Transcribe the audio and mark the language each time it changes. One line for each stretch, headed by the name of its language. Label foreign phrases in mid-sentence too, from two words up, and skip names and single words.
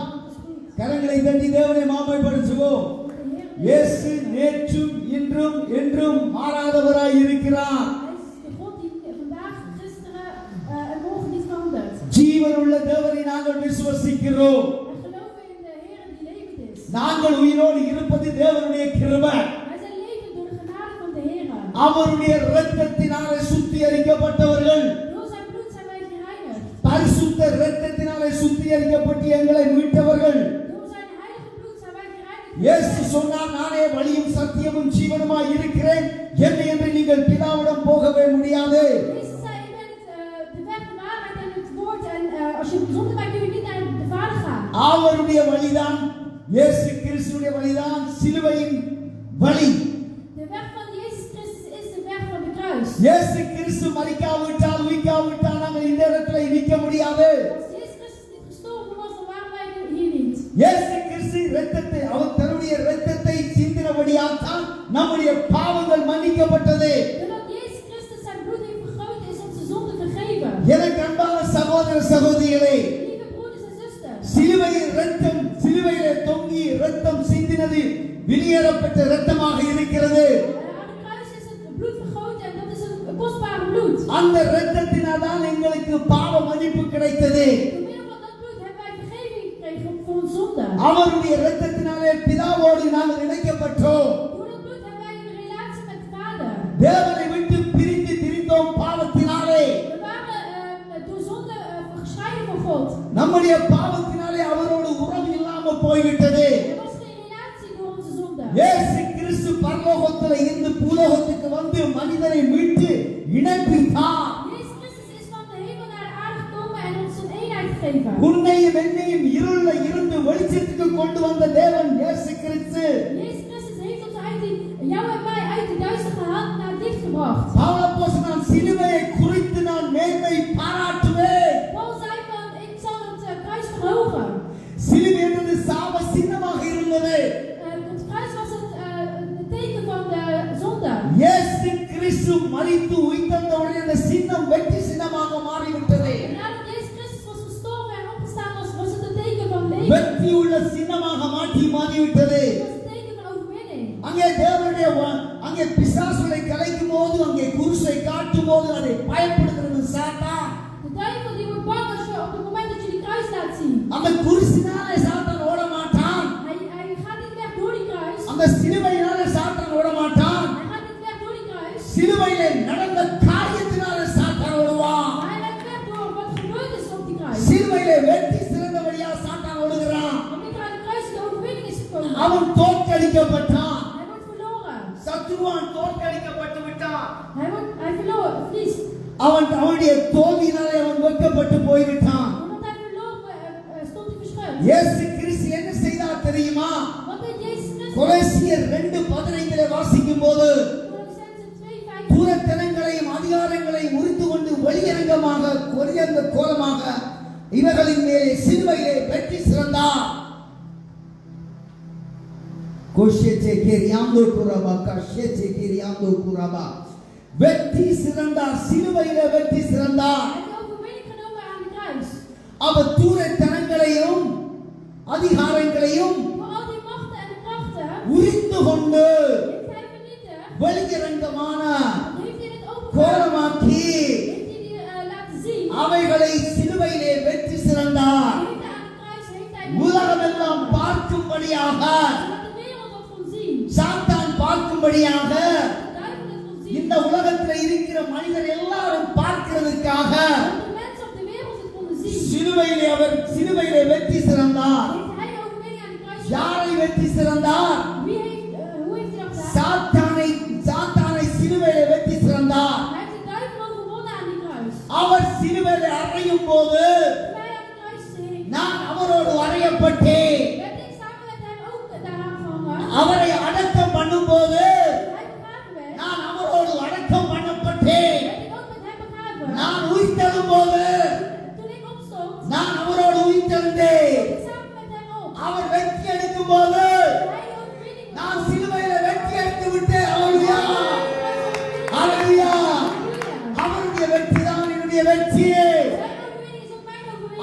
Tamil: கரங்களை தட்டி தேவனை மாமைப்படுத்துவோம். இயேசு நேற்றும் இன்றும் என்றும் மாறாதவராய் இருக்கிறார்.
Dutch: Hij is de God die vandaag, gisteren en morgen niet verandert.
Tamil: ஜீவனுள்ள தேவனை நாங்கள் விசுவசிக்கிறோம்.
Dutch: We geloven in de Heer die levend is.
Tamil: நாங்கள் உயிரோடு இருப்பது தேவனுடைய கிருபை.
Dutch: Wij zijn levend door de genade van de Heer.
Tamil: அவருடைய இரத்தத்தினாலே சுத்திகரிக்கப்பட்டவர்கள்.
Dutch: Door zijn bloed zijn wij gereinigd.
Tamil: பரிசுத்த இரத்தத்தினாலே சுத்திகரிக்கப்பட்டு எங்களை மீட்டவர்கள்.
Dutch: Door zijn heilige bloed zijn wij gereinigd.
Tamil: இயேசு சொன்னார், நானே வழியும் சத்தியமும் ஜீவனுமாய் இருக்கிறேன், என்னை என்று நீங்கள் பிதாவிடம் போகவே முடியாது.
Dutch: Jezus zei, ik ben de weg, de waarheid en het woord. En als je zonder mij kun je niet naar de Vader gaan.
Tamil: அவருடைய வழிதான், இயேசு கிறிஸ்துவுடைய வழிதான் சிலுவையின் வழி.
Dutch: De weg van Jezus Christus is de weg van de kruis.
Tamil: இயேசு கிறிஸ்து மரிக்காவிட்டால் உயிர்க்காவிட்டால் நாங்கள் இந்த இடத்துல நிற்க முடியாது.
Dutch: Als Jezus Christus niet gestorven was, dan waren wij hier niet.
Tamil: இயேசு கிறிஸ்து இரத்தத்தை, அவர் தன்னுடைய இரத்தத்தை சிந்தினபடியால் தான் நம்முடைய பாவங்கள் மன்னிக்கப்பட்டது.
Dutch: Doordat Jezus Christus zijn bloed heeft vergoten, is onze zonde vergeven.
Tamil: எனக்கு அன்பான சகோதர சகோதரிகளே,
Dutch: Lieve broeders en zusters,
Tamil: சிலுவையில் இரத்தம், சிலுவையிலே தொங்கி இரத்தம் சிந்தினது வெளியேறப்பட்ட இரத்தமாக இருக்கிறது.
Dutch: aan de kruis is het bloed vergoten en dat is een kostbare bloed.
Tamil: அந்த இரத்தத்தினால் தான் எங்களுக்கு பாவ மன்னிப்பு கிடைத்தது.
Dutch: Door middel van dat bloed hebben wij vergeving gekregen voor onze zonde.
Tamil: அவருடைய இரத்தத்தினாலே பிதாவோடு நாங்கள் இணைக்கப்பட்டோம்.
Dutch: Door dat bloed hebben wij een relatie met de Vader.
Tamil: தேவனை விட்டு பிரிந்து திரிந்தோம் பாவத்தினாலே.
Dutch: We waren door zonde gescheiden van God.
Tamil: நம்முடைய பாவத்தினாலே அவரோடு உறவு இல்லாமல் போய்விட்டது.
Dutch: Er was geen relatie door onze zonde.
Tamil: இயேசு கிறிஸ்து பரலோகத்தில் இருந்து பூலோகத்துக்கு வந்து மனிதனை மீட்டு இணைப்பித்தார்.
Dutch: Jezus Christus is van de hemel naar de aarde gekomen en ons een eenheid gegeven.
Tamil: உன்னையும் என்னையும் இருள இருந்து வெளிச்சத்துக்கு கொண்டு வந்த தேவன் இயேசு கிறிஸ்து.
Dutch: Jezus Christus heeft ons uit jou en mij uit de duister gehaald naar het licht gebracht.
Tamil: பவுலப்போஸ்தலன் சிலுவையை குறித்து நான் மேன்மை பாராட்டுவேன்.
Dutch: Paul zei van, ik zal het kruis verhogen.
Tamil: சிலுவை என்பது சாப சின்னமாக இருந்தது.
Dutch: Het kruis was het teken van de zonde.
Tamil: இயேசு கிறிஸ்து மரித்து உயிர்த்தெழுந்தவுடனே அந்த சின்னம் வெற்றி சின்னமாக மாறிவிட்டது.
Dutch: En nadat Jezus Christus was gestorven en opgestaan was, was het een teken van leven.
Tamil: வெற்றி உள்ள சின்னமாக மாறிவிட்டது.
Dutch: Het was een teken van overwinning.
Tamil: அங்கே தேவனுடைய அங்கே பிசாசுகளை கலைக்கும் போது, அங்கே குருசை காட்டும் போது அதை பயப்படுகிறது சாத்தான்.
Dutch: De duivel die wordt bang als je op het moment dat je die kruis laat zien.
Tamil: அந்த குருசினாலே சாத்தான் ஓட மாட்டான்.
Dutch: Hij gaat niet weg door die kruis.
Tamil: அந்த சிலுவையினாலே சாத்தான் ஓட மாட்டான்.
Dutch: Hij gaat niet weg door die kruis.
Tamil: சிலுவையிலே நடந்த காரியத்தினாலே சாத்தான் ஓடுவான்.
Dutch: Maar hij gaat weg door wat gebeurd is op die kruis.
Tamil: சிலுவையிலே வெற்றி சிறந்தபடியா சாத்தான் ஓடுகிறான்.
Dutch: Omdat er aan de kruis de overwinning is gekomen.
Tamil: அவன் தோற்கடிக்கப்பட்டான்.
Dutch: Hij wordt verloren.
Tamil: சத்துருவான் தோற்கடிக்கப்பட்டு விட்டான்.
Dutch: Hij verliest.
Tamil: அவனுடைய தோல்வியினாலே அவன் வெட்கப்பட்டு போய்விட்டான்.
Dutch: Omdat hij verloren stond hij verschut.
Tamil: இயேசு கிறிஸ்து என்ன செய்தார் தெரியுமா?
Dutch: Wat deed Jezus Christus?
Tamil: கொலோசியர் 2:15 வாசிக்கும் போது,
Dutch: Colossenzen 2:15.
Tamil: பூரத்தனங்களையும் அதிகாரங்களையும் முறித்து கொண்டு வெளியரங்கமாக கொரியந்த கோலமாக இவர்களின் மேலே சிலுவையிலே வெற்றி சிறந்தார். Koshete keriando kuraba, kashete keriando kuraba. வெற்றி சிறந்தார், சிலுவையிலே வெற்றி சிறந்தார்.
Dutch: Hij heeft overwinning genomen aan de kruis.
Tamil: அவர் தூரத்தனங்களையும் அதிகாரங்களையும்
Dutch: Voor al die machten en de krachten
Tamil: உரிந்து கொண்டு
Dutch: heeft hij vernietigd.
Tamil: வெளியரங்கமான
Dutch: Heeft hij het openbaar.
Tamil: கோலமாக்கி
Dutch: Heeft hij die laten zien.
Tamil: அவைகளை சிலுவையிலே வெற்றி சிறந்தார்.
Dutch: Heeft hij aan de kruis heeft hij
Tamil: உலகமெல்லாம் பார்க்கும்படியாக,
Dutch: zodat de wereld dat kon zien.
Tamil: சாத்தான் பார்க்கும்படியாக,
Dutch: De duivel het kon zien.
Tamil: இந்த உலகத்தில் இருக்கிற மனிதர் எல்லாரும் பார்க்கிறதுக்காக
Dutch: Dat de mensen op de wereld het konden zien.
Tamil: சிலுவையிலே வெற்றி சிறந்தார்.
Dutch: Heeft hij overwinning aan de kruis.
Tamil: யாரை வெற்றி சிறந்தார்?
Dutch: Hoe heeft hij dat gedaan?
Tamil: சாத்தானை சிலுவையிலே வெற்றி சிறந்தார்.
Dutch: Hij heeft de duivel overwonnen aan die kruis.
Tamil: அவர் சிலுவையிலே அறையும் போது
Dutch: Toen hij aan de kruis hing,
Tamil: நான் அவரோடு அறையப்பட்டேன்.
Dutch: werd ik samen met hem ook daaraan gehangen.
Tamil: அவரை அடக்கம் பண்ணும்போது
Dutch: Hij begraven werd,
Tamil: நான் அவரோடு அடக்கம் பண்ணப்பட்டேன்.
Dutch: werd ik ook met hem begraven.
Tamil: நான் உயிர்த்தெழும் போது
Dutch: Toen ik opstond,
Tamil: நான் அவரோடு உயிர்த்தெழுந்தேன்.
Dutch: stond ik samen met hem op.
Tamil: அவர் வெற்றி அடிக்கும் போது
Dutch: Toen hij de overwinning had.
Tamil: நான் சிலுவையில வெற்றி அடித்து விட்டேன். ஹalleluya, ஹalleluya. அவருடைய வெற்றி தான் என்னுடைய வெற்றி.
Dutch: Zijn overwinning is ook mijn overwinning.